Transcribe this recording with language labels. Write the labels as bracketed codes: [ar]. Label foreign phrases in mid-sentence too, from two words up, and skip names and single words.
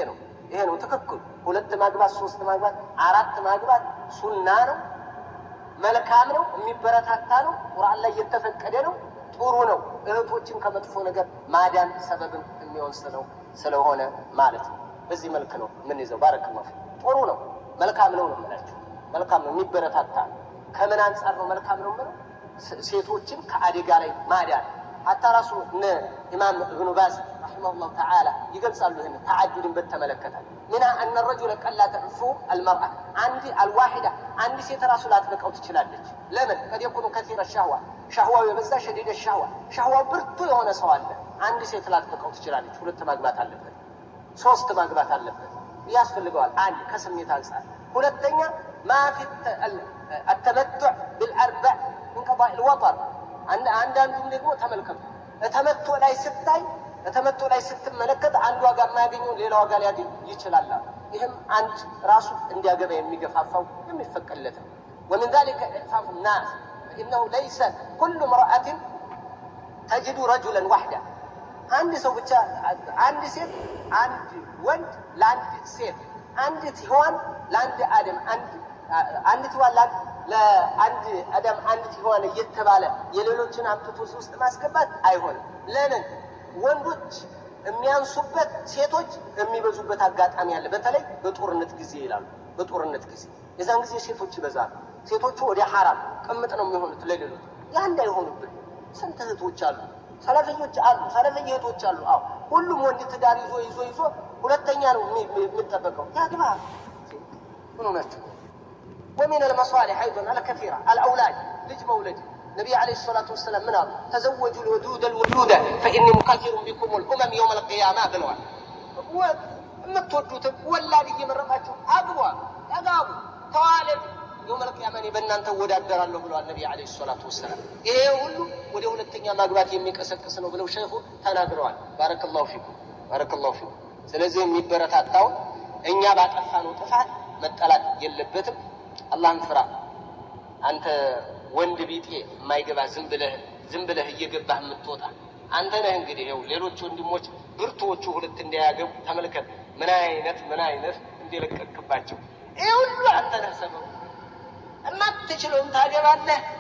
[am] ነው ትክክል። ሁለት ማግባት ሶስት ማግባት አራት ማግባት ሱና ነው። መልካም ነው፣ የሚበረታታ ነው፣ ቁርአን ላይ የተፈቀደ ነው፣ ጥሩ ነው። እህቶችን ከመጥፎ ነገር ማዳን ሰበብም የሚሆን ስለሆነ ማለት ነው። በዚህ መልክ ነው ምን ይዘው ባረከላሁ ጥሩ ነው፣ መልካም ነው ነው የምላችሁ። መልካም ነው፣ የሚበረታታ ነው። ከምን አንጻር ነው መልካም ነው ማለት? ሴቶችን ከአደጋ ላይ ማዳን ሐታ ራሱ ኢማም ኢብኑ ባዝ [ar] رحمه الله تعالى [am] ይገልጻሉ። ይሄን ተዓዱድን በተመለከተ [ar] منها أن الرجل قد لا تعفو المرأة عندي الواحدة عندي [am] ሴት ራሱ ላትበቃው ትችላለች። ለምን [ar] قد يكون كثير الشهوة شهوة [am] የበዛ [ar] شديد الشهوة شهوة [am] ብርቱ የሆነ ሰው አለ። አንድ ሴት ላትበቃው ትችላለች። ሁለት ማግባት አለበት፣ ሶስት ማግባት አለበት ያስፈልገዋል። አንድ ከስሜት አንፃር፣ ሁለተኛ [ar] ما في التمتع بالأربع من قضاء الوطر [am] አንዳንዱም ደግሞ ተመልከቱ ተመቶ ላይ ስትመለከት አንዱ ዋጋ የማያገኘው ሌላ ዋጋ ሊያገኝ ይችላል። ይህም አንድ ራሱ እንዲያገባ የሚገፋፋው የሚፈቀድለት ነው። [ar] ومن ذلك إعفاف الناس فإنه ليس كل امرأة تجد رجلا وحده [am] አንድ ሰው ብቻ አንድ ሴት አንድ ወንድ ለአንድ ሴት አንዲት ሔዋን ለአንድ አደም አንዲት ሔዋን ለአንድ አደም አንዲት ሔዋን እየተባለ የሌሎችን አምጥቶ ውስጥ ማስገባት አይሆንም። ለምን? ወንዶች የሚያንሱበት ሴቶች የሚበዙበት አጋጣሚ አለ። በተለይ በጦርነት ጊዜ ይላሉ። በጦርነት ጊዜ የዛን ጊዜ ሴቶች ይበዛሉ። ሴቶቹ ወደ ሐራም ቅምጥ ነው የሚሆኑት ለሌሎች። ያ እንዳይሆኑብን ስንት እህቶች አሉ፣ ሰለፈኞች አሉ፣ ሰለፈኝ እህቶች አሉ። አዎ ሁሉም ወንድ ትዳር ይዞ ሁለተኛ ነው የሚጠበቀው። ያግባ ምን ሆነች? [ar] ومن المصالح أيضا الكثيرة الأولاد [am] ልጅ መውለድ ነብዩ [ar] عليه الصلاة والسلام [am] ምን አሉ? [ar] ተዘወጁ الودود الودود فإني مكثر بكم الأمم يوم القيامة [am] ብለዋል። የምትወዱት ወላድ እየመረጣችሁ አግቡ፣ ያጋቡ፣ ተዋለዱ [ar] يوم القيامة [am] በእናንተ ወዳደራለሁ ብለዋል ነብዩ [ar] عليه الصلاة والسلام። [am] ይሄ ሁሉ ወደ ሁለተኛ ማግባት የሚቀሰቅስ ነው ብለው ሸይኹ ተናግረዋል። [ar] بارك الله فيكم። [am] ስለዚህ የሚበረታታው እኛ ባጠፋነው ጥፋት መጠላት የለበትም። አላህን ፍራ። አንተ ወንድ ቢጤ የማይገባ ዝም ብለህ እየገባህ የምትወጣ አንተ ነህ። እንግዲህ ይኸው ሌሎች ወንድሞች ብርቱዎቹ ሁለት እንዳያገቡ ተመልከት። ምን አይነት እንደለቀቅባቸው ይሄ ሁሉ አንተ ነህ ሰበቡ። እማትችለውን ታገባለህ፣